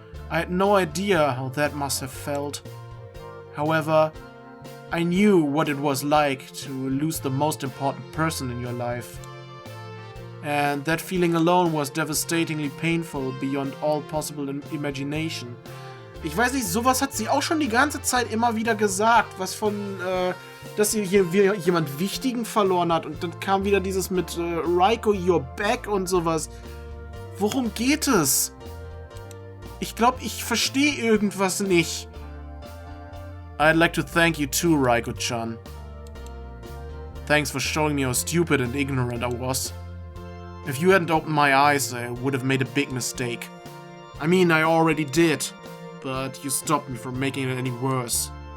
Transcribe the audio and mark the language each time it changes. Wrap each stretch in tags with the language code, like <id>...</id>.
<en>I had no idea how that must have felt. However, I knew what it was like to lose the most important person in your life. And that feeling alone was devastatingly painful beyond all possible imagination.</en> <de>Ich weiß nicht, sowas hat sie auch schon die ganze Zeit immer wieder gesagt, was von, dass sie hier jemand Wichtigen verloren hat und dann kam wieder dieses mit Raiko,</de> <en>you're back</en> <de>und sowas. Worum geht es? Ich glaube, ich verstehe irgendwas nicht.</de> <en>I'd like to thank you too, Raiko-chan. Thanks for showing me how stupid and ignorant I was. If you hadn't opened my eyes, I would have made a big mistake. I mean, I already did. But you stopped me from making it any worse.</en>